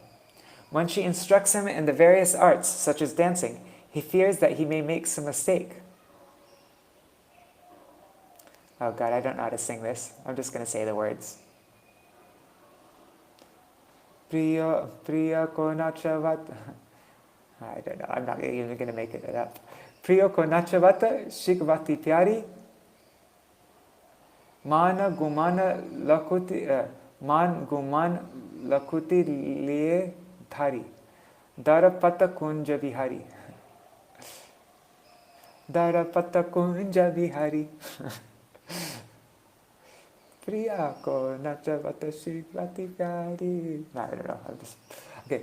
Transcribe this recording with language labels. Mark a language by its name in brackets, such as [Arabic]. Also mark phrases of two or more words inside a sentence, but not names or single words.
[English] When she instructs him in the various arts, such as dancing, he fears that he may make some mistake. Oh God, I don't know how to sing this. I'm just going to say the words. [Hindi] प्रिया को नचावत. [English] I don't know. I'm not even going to make it up. [Hindi] प्रिया को नचावत सिखवति प्यारी. मान गुमान लकुटी लिये धारी. डरपत कुंज विहारी। डरपत कुंज विहारी. प्रिया को नचावत सिखवति प्यारी. [English] I don't know. Okay.